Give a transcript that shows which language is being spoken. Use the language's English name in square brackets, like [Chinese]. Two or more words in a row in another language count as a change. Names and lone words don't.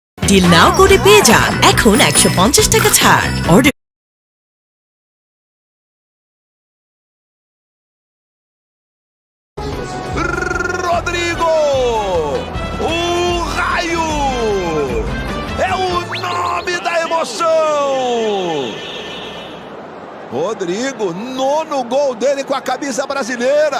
[English] deal now [Bangla] করে পেয়ে যান এখন 150 টাকা ছাড়। অর্ডার [Portuguese] Rodrigo! O raio! É o nome da emoção! Rodrigo, nono gol dele com a camisa brasileira.